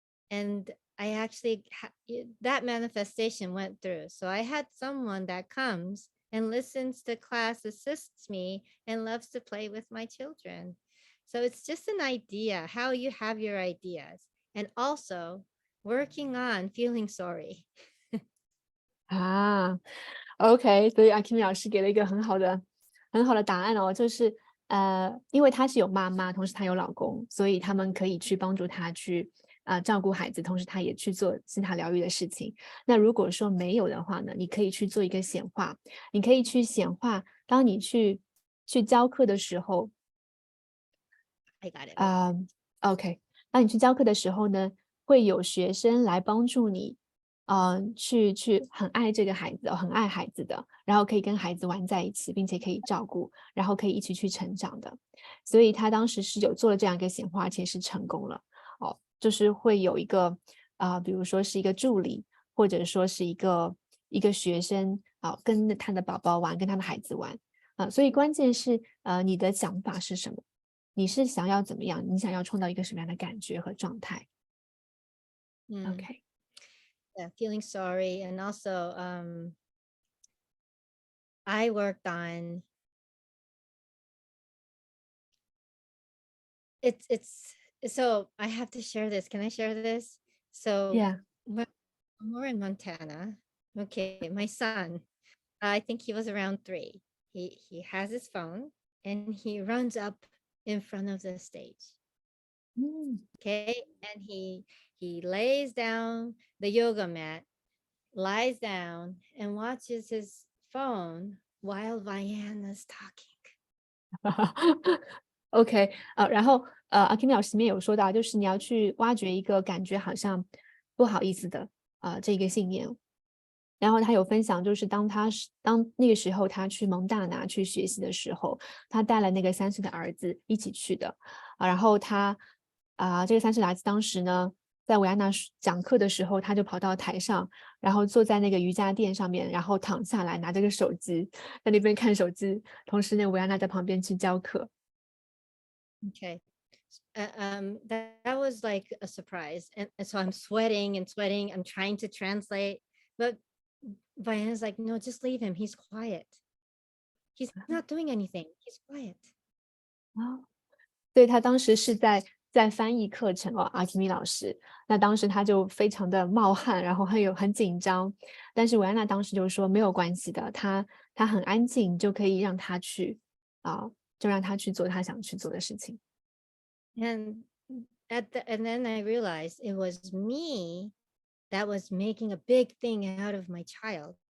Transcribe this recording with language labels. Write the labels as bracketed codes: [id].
[en] And I actually, that manifestation went through. So I had someone that comes and listens to class, assists me, and loves to play with my children. So it's just an idea, how you have your ideas, and also working on feeling sorry. [zh] OK，所以Akemi老师给了一个很好的答案哦，就是因为她是有妈妈，同时她有老公，所以他们可以去帮助她去照顾孩子，同时她也去做希塔疗愈的事情。那如果说没有的话呢，你可以去做一个显化，你可以去显化，当你去教课的时候 [en] I got it. [zh] OK，当你去教课的时候呢，会有学生来帮助你去很爱这个孩子，很爱孩子的，然后可以跟孩子玩在一起，并且可以照顾，然后可以一起去成长的。所以他当时是有做了这样一个显化，而且是成功了。就是会有一个比如说是一个助理，或者说是一个学生跟他的宝宝玩，跟他的孩子玩所以关键是你的想法是什么？你是想要怎么样？你想要创造一个什么样的感觉和状态？OK， [en] Yeah, feeling sorry. And also, I worked on it's so I have to share this. Can I share this? So yeah， when we're in Montana, okay, my son, I think he was around 3. He has his phone and he runs up in front of the stage. 嗯 Okay, and he lays down the yoga mat, lies down and watches his phone while Vienna's talking. [zh] OK，然后Akemi 老师里面有说到，就是你要去挖掘一个感觉好像不好意思的这个信念。然后他有分享，就是当那个时候他去蒙大拿去学习的时候，他带了那个3岁的儿子一起去的然后他这个3岁的儿子当时呢，在维安娜讲课的时候，他就跑到台上，然后坐在那个瑜伽垫上面，然后躺下来拿着个手机在那边看手机，同时那个维安娜在旁边去教课。 [en] Okay. That was like a surprise. And so I'm sweating and sweating. I'm trying to translate, but Vienna's like, no, just leave him. He's quiet. He's not doing anything. He's quiet. [zh] 对，他当时是在翻译课程阿基米老师，那当时他就非常的冒汗，然后很紧张，但是维安娜当时就说没有关系的，他很安静，就可以让他去就让他去做他想去做的事情。 [en] And and then I realized it was me that was making a big thing out of my child.